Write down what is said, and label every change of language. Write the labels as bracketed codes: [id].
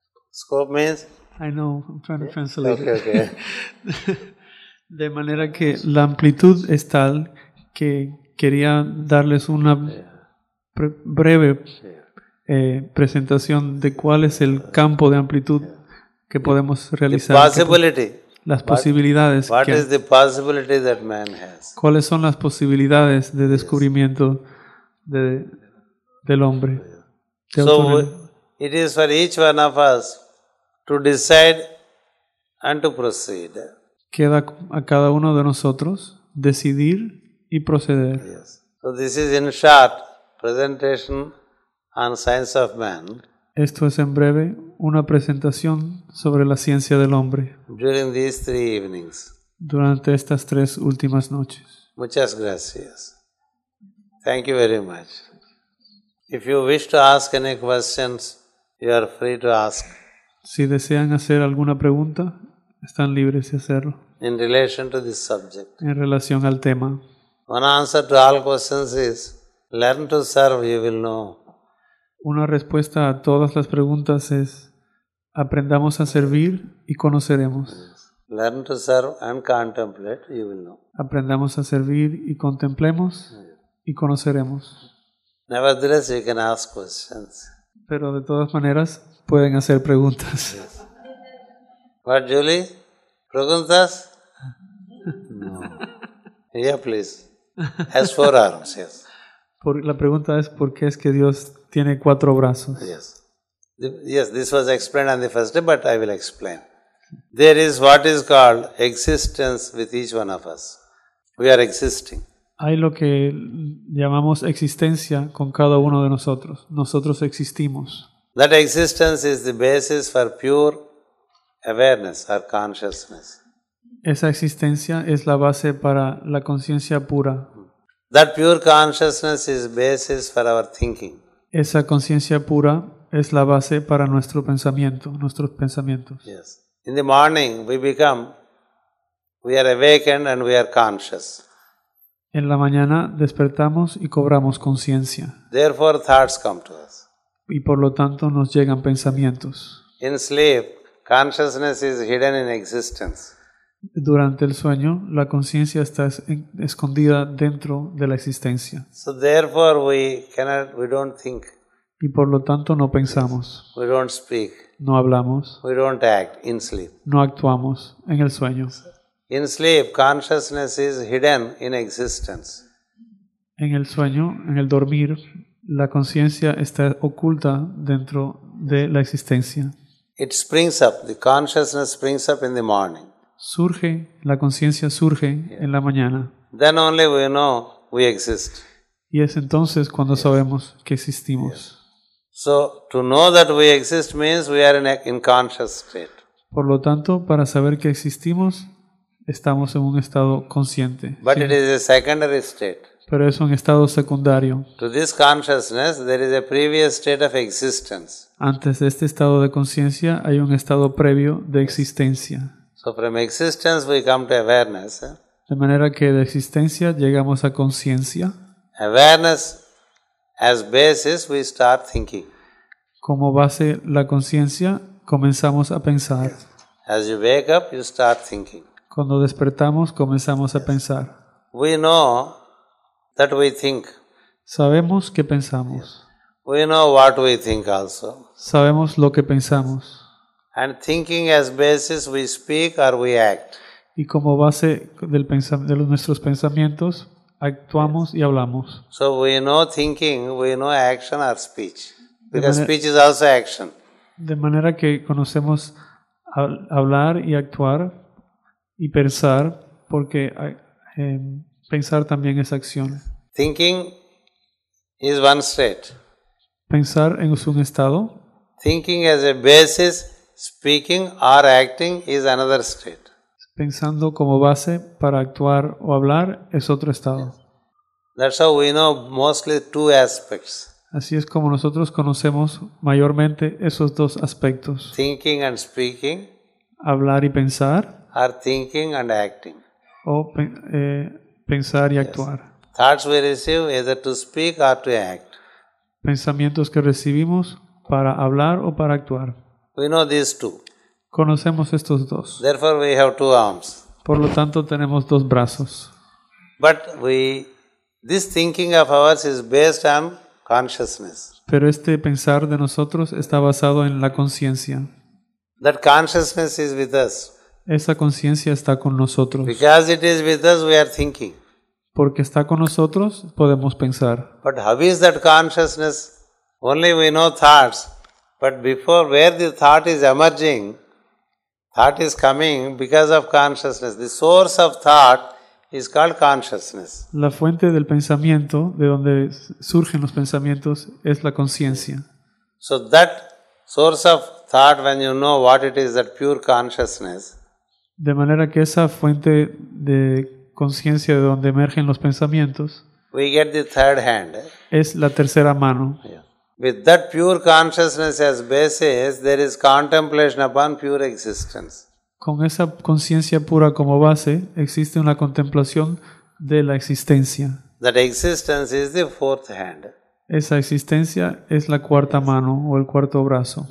[en] Scope means? I know, I'm trying to translate Okay. [es] De manera que la amplitud es tal que quería darles una breve presentación de cuál es el campo de amplitud que podemos [en] The [es] realizar. [en] possibility. [es] Las posibilidades. [en] What is the possibility that man has? [es] ¿Cuáles son las posibilidades de descubrimiento del hombre? De [en] So [es] autonomía. [en] it is for each one of us to decide and to proceed. [es] Queda a cada uno de nosotros decidir y proceder. [en] Yes. So this is in short presentation on Science of Man [es] Esto es en breve una presentación sobre la ciencia del hombre [en] during these 3 evenings. [es] durante estas 3 últimas noches. Muchas gracias. [en] Thank you very much. If you wish to ask any questions, you are free to ask [es] Si desean hacer alguna pregunta, están libres de hacerlo [en] in relation to this subject. [es] en relación al tema. [en] One answer to all questions is, learn to serve, you will know. [es] Una respuesta a todas las preguntas es: aprendamos a servir y conoceremos. [en] Learn to serve and contemplate, you will know. [es] Aprendamos a servir y contemplemos y conoceremos. [en] Nevertheless, you can ask questions. [es] Pero de todas maneras pueden hacer preguntas. [en] What, Julie? [es] Preguntas? [en] No. Yeah, please. Has 4 arms, yes. [es] La pregunta es: ¿por qué es que Dios tiene 4 brazos? [en] Yes. Yes, this was explained on the first day, but I will explain. There is what is called existence with each one of us. We are existing. [es] Hay lo que llamamos existencia con cada uno de nosotros. Nosotros existimos. [en] That existence is the basis for pure awareness or consciousness. [es] Esa existencia es la base para la conciencia pura. [en] That pure consciousness is basis for our thinking. [es] Esa conciencia pura es la base para nuestros pensamientos. [en] Yes. In the morning we are awakened and we are conscious. [es] En la mañana despertamos y cobramos conciencia. [en] Therefore thoughts come to us. [es] Y por lo tanto nos llegan pensamientos. [en] In sleep, consciousness is hidden in existence. [es] Durante el sueño, la conciencia está escondida dentro de la existencia. [en] So therefore we don't think. [es] Y por lo tanto no pensamos, [en] We don't speak. [es] no hablamos, [en] We don't act in sleep. [es] no actuamos en el sueño. [en] In sleep, consciousness is hidden in existence. [es] En el sueño, en el dormir, la conciencia está oculta dentro de la existencia. [en] It springs up, the consciousness springs up in the morning. [es] La conciencia surge en la mañana. [en] Then only we know we exist. [es] Y es entonces cuando sabemos que existimos. [en] So, to know that we exist means we are in conscious state. [es] Por lo tanto, para saber que existimos, estamos en un estado consciente. [en] But [es] ¿sí? [en] it is a secondary state. [es] Pero es un estado secundario. [en] To this consciousness, there is a previous state of existence. [es] Antes de este estado de conciencia hay un estado previo de existencia. [en] So, from existence we come to awareness. [es] De manera que de existencia llegamos a conciencia. [en] Awareness as basis, we start thinking. [es] Como base la conciencia, comenzamos a pensar. [en] As you wake up, you start thinking. [es] Cuando despertamos, comenzamos a pensar. [en] We know that we think. [es] Sabemos que pensamos. [en] We know what we think also. [es] Sabemos lo que pensamos. [en] And thinking as basis, we speak or we act. [es] Y como base de nuestros pensamientos, actuamos y hablamos. [en] So we know thinking, we know action or speech. Because [es] manera- [en] speech is also action. [es] De manera que conocemos hablar y actuar y pensar, porque pensar también es acción. [en] Thinking is one state. [es] Pensar es un estado, [en] Thinking as a basis, speaking or acting is another state. [es] pensando como base para actuar o hablar es otro estado. [en] That's how we know mostly two aspects, [es] Así es como nosotros conocemos mayormente esos dos aspectos, [en] thinking and speaking, [es] hablar y pensar, [en] or thinking and acting. [es] o pensar y actuar. [en] Thoughts we receive either to speak or to act. [es] Pensamientos que recibimos para hablar o para actuar. [en] We know these two. [es] Conocemos estos dos. [en] Therefore we have two arms. [es] Por lo tanto, tenemos dos brazos. [en] But this thinking of ours is based on consciousness. [es] Pero este pensar de nosotros está basado en la conciencia. [en] That consciousness is with us. [es] Esa conciencia está con nosotros. [en] Because it is with us, we are thinking. [es] Porque está con nosotros, podemos pensar. [en] But how is that consciousness? Only we know thoughts. But before, where the thought is emerging, thought is coming because of consciousness. The source of thought is called consciousness. [es] La fuente del pensamiento, de donde surgen los pensamientos, es la conciencia. [en] So that source of thought, when you know what it is, that pure consciousness, [es] De manera que esa fuente de conciencia de donde emergen los pensamientos [en] we get the third hand. [es] es la tercera mano. [en] With that pure consciousness as basis, there is contemplation upon pure existence. [es] Con esa conciencia pura como base, existe una contemplación de la existencia. [en] That existence is the fourth hand. [es] Esa existencia es la cuarta mano o el cuarto brazo.